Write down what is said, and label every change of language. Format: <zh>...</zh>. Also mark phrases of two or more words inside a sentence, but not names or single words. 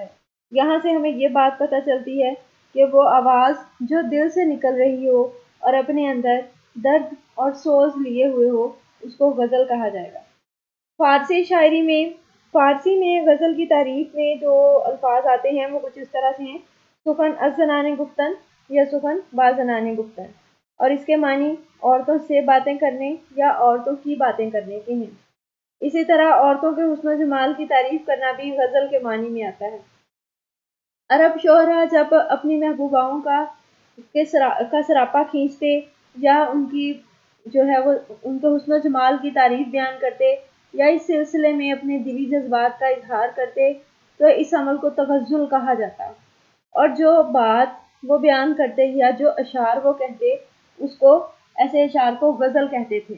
<ur>یہاں سے ہمیں یہ بات پتہ چلتی ہے کہ وہ آواز جو دل سے نکل رہی ہو اور اپنے اندر درد اور سوز لیے ہوئے ہو، اس کو غزل کہا جائے گا۔ فارسی میں غزل کی تعریف میں جو الفاظ آتے ہیں وہ کچھ اس طرح سے ہیں:</ur> <fa>سخن از زنان گفتن یا سخن با زنان گفتن،</fa> <ur>اور اس کے معنی عورتوں سے باتیں کرنے یا عورتوں کی باتیں کرنے کے ہیں۔ اسی طرح عورتوں کے حسن و جمال کی تعریف کرنا بھی غزل کے معنی میں آتا ہے۔ عرب شعراء جب اپنی محبوباؤں کا سراپا کھینچتے یا ان کے حسن و جمال کی تعریف بیان کرتے یا اس سلسلے میں اپنے دلی جذبات کا اظہار کرتے تو اس عمل کو تغزل کہا جاتا، اور جو بات وہ بیان کرتے یا جو اشعار وہ کہتے اس کو ایسے اشعار کو غزل کہتے تھے۔</ur>